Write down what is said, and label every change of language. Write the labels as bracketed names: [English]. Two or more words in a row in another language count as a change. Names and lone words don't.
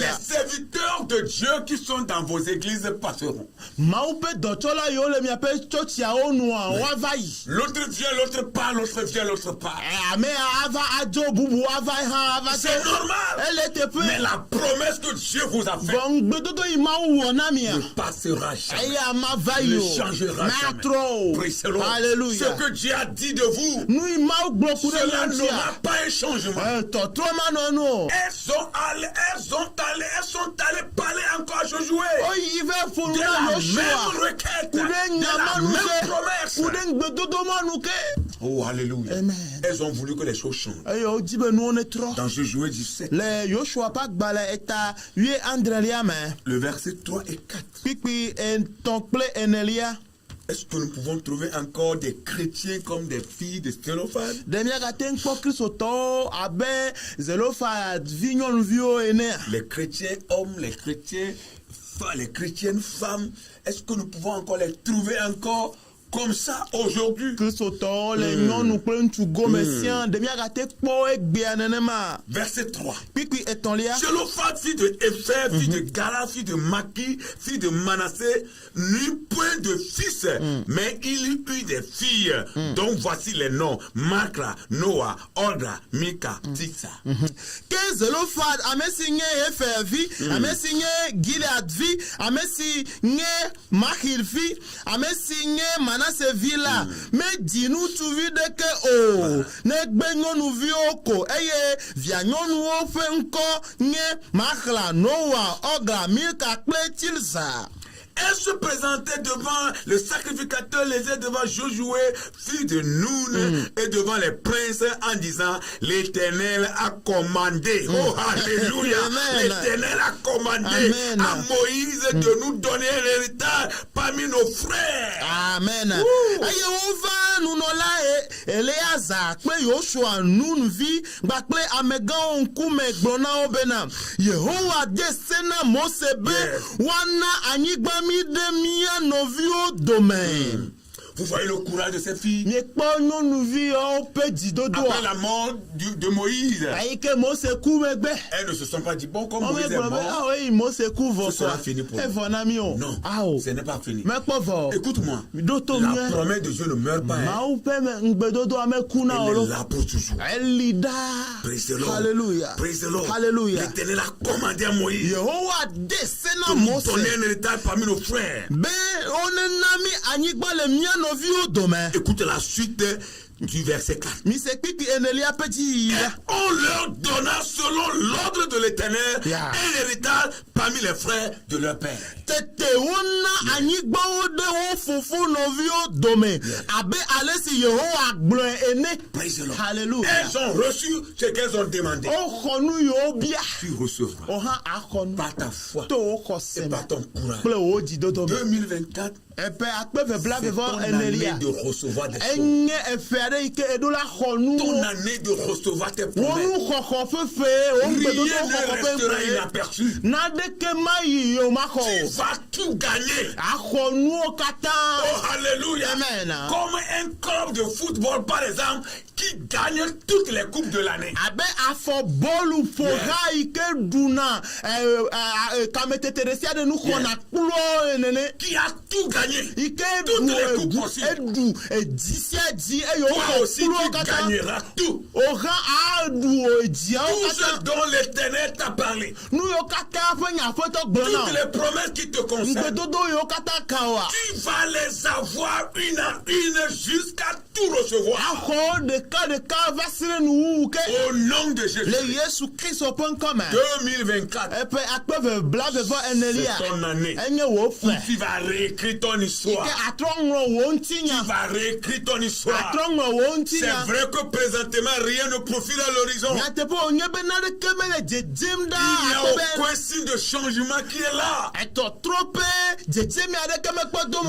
[French] Les serviteurs de Dieu qui sont dans vos églises passeront. L'autre vient, l'autre part, l'autre vient, l'autre part. C'est normal. Mais la promesse que Dieu vous a faite [Ewe] vɔ ŋgbedodo yi mawu wɔ na mia [French] ne passera jamais. [Ewe] eye ama va yi [French] Ne [Ewe] o [French] changera jamais. [Ewe] matrɔ o [English] Praise the Lord. hallelujah [French] Ce que Dieu a dit de vous, [Ewe] nu yi mawu gblɔ ku ɖe [French] cela [Ewe] mia [French] n'aura [Ewe] sia [French] pas un changement. [Ewe] tɔtrɔ ma nɔ nu o [French] Elles sont allées parler encore à Josué. [Ewe] oyi fɛ fonu [French] De [Ewe] na [French] la [Ewe] Yosua [French] même requête, [Ewe] ku ɖe [French] de la [Ewe] nyamanu [French] même [Ewe] ke [French] promesse. [Ewe] ku ɖe ŋgbedodo manu ke [French] Oh, alléluia. Amen. Elles ont voulu que les choses changent. [Ewe] eye o di be nuwo ne trɔ [French] Dans Josué 17, [Ewe] le Yosua ƒe agbalẽ eta wuiadrelia me [French] le verset 3 et 4. [Ewe] kpikpi etɔ̃ kple enelia [French] Est-ce que nous pouvons trouver encore des chrétiens comme des filles de Stéphane? [Ewe] ɖe miagate ŋu kpɔ kristotɔwo abe Zelofad vi nyɔnuviwo enea [French] Les chrétiens hommes, les chrétiennes femmes, est-ce que nous pouvons encore les trouver encore comme ça aujourd'hui? [Ewe] kristotɔwo le nyɔnu kple ŋutsu gome sia ɖe miagate kpɔ egbea nenema [French] Verset 3. [Ewe] kpikpi etɔ̃lia [French] Zelophehad, fille de Épher, fille de Gala, fille de Maki, fille de Manassé, n'eut point de fils, mais il eut des filles, dont voici les noms: Makla, Noah, Olga, Mika, Tiksa. [Ewe] ke Zelofad ame si nye Efer vi ame si nye Gilead vi ame si nye Makir vi ame si nye Manase vi la medzi ŋutsuvi ɖeke o negbe nyɔnuviwo ko eye via nyɔnuwo ƒe ŋkɔ nye Makla, Noa, Ogla, Milka kple Tilsa. [French] Elle se présentait devant le sacrificateur, les yeux devant Josué, fils de Nun, et devant les princes en disant: l'Éternel a commandé. Oh, alléluia! L'Éternel a commandé à Moïse de nous donner un héritage parmi nos frères. Amen. [Ewe] Eye wova nunɔla Eleazar kple Yosua Nunvi kpakple amegãwo ŋkume gblɔ na wo bena Yehowa de se na Mose be woana anyigba mi ɖe mía nɔviwo dome. [French] Vous voyez le courage de ces filles? [Ewe] Miekpɔ nyɔnuviwo ƒe dzidodoa. [French] Après la mort de Moïse, [Ewe] ayi ke Mose ku megbe. [French] elles ne se sont pas dit: bon, comme [Ewe] Wɔme [French] Moïse est [Ewe] gblɔ be [French] mort, [Ewe] eyi Mose ku vɔ [French] ce sera fini pour nous. [Ewe] evɔ na mi o. [French] Non, [Ewe] Awo [French] ce n'est pas fini. [Ewe] mekpɔ vɔ. [French] Écoute-moi, [Ewe] ɖo to [French] la [Ewe] miɛ. [French] promesse de Dieu ne meurt pas. [Ewe] Mawu ƒe ŋgbedodoa meku na o [French] Elle [Ewe] lo. [French] est là pour toujours. [Ewe] Eli daa. [English] Praise the Lord. Hallelujah. Praise the Lord. Hallelujah. [French] L'Éternel a commandé à Moïse [Ewe] Yehowa de se na [French] de nous [Ewe] Mose [French] donner un héritage parmi nos frères. [Ewe] be onena mi anyigba le mía nɔviwo dome. [French] Écoute la suite du verset 4. [Ewe] Mise kpikpi enelia ƒe dzi [French] Et on leur donna selon l'ordre de l'Éternel un héritage parmi les frères de leur père. [Ewe] tete wona anyigbawo ɖe wo fofo nɔviwo dome abe ale si Yehowa gblɔe ene. [English] Praise the Lord. Hallelujah. [French] Elles ont reçu ce qu'elles ont demandé. [Ewe] Woxɔ nu yiwo bia. [French] Tu recevras [Ewe] O hã axɔ nu [French] par ta foi [Ewe] to wo [French] et [Ewe] xɔse [French] par [Ewe] me [French] ton courage. [Ewe] kple wo dzidodo me. [French] 2024, [Ewe] Eƒe akpe [French] c'est [Ewe] vevla [French] ton année [Ewe] enelia. [French] de recevoir des choses. [Ewe] Enye efe aɖe yi ke eɖo la xɔ nu. [French] Ton année de recevoir tes [Ewe] Wo [French] promesses. [Ewe] nu xɔxɔ fefe wo ŋgbedodo [French] Rien ne [Ewe] xɔxɔ [French] restera [Ewe] fefe. [French] inaperçu. [Ewe] N'aɖeke ma yi o ma [French] Tu [Ewe] xɔ o. [French] vas tout gagner. [Ewe] Axɔ nuwo katã. [French] Oh, alléluia. Amen. Comme un club de football, par exemple, qui gagne toutes les coupes de l'année. [Ewe] Abe afɔbɔlu ƒoha yi ke ɖuna kametete ɖe sia ɖe nu xɔna kplo nene. [French] Qui a tout gagné. [Ewe] Yi ke [French] Toutes les [Ewe] eɖu [French] coupes possibles. [Ewe] eɖu edzi sia dzi eye [French] Toi [Ewe] woxɔ [French] aussi, [Ewe] kplo [French] tu [Ewe] katã. [French] gagneras tout. [Ewe] Wohã aɖu edziawo [French] Tout ce [Ewe] katã. [French] dont l'Éternel t'a parlé. [Ewe] Nu yiwo katã ƒe nyaƒetɔ gblɔ na [French] Toutes [Ewe] o. [French] les promesses qui te concernent. [Ewe] Ŋgbedodo yiwo katã ka oa. [French] Tu vas les avoir une à une jusqu'à tout recevoir. [Ewe] Axɔ ɖeka va si ɖe nuwuwu ke. [French] Au nom de Jésus. [Ewe] Le Yesu Kristo ƒe ŋkɔme. [French] 2024. [Ewe] Eƒe akpe vevla enelia. [French] C'est ton année. [Ewe] Enye wo ƒe. [French] Tu vas réécrire ton [Ewe] Yi [French] histoire. [Ewe] ke atrɔ ŋlɔ wo ŋutinya. [French] Tu vas réécrire ton histoire. [Ewe] Atrɔ ŋlɔ wo [French] C'est [Ewe] ŋutinya. [French] vrai que présentement rien ne profile à l'horizon. [Ewe] Nyateƒe wònye be naɖeke mele dzedzem [French] Il n'y [Ewe] ɖa [French] a [Ewe] abe [French] aucun signe de changement qui est là. [Ewe] etɔtrɔ ƒe dzedzemi aɖeke mekpɔ domo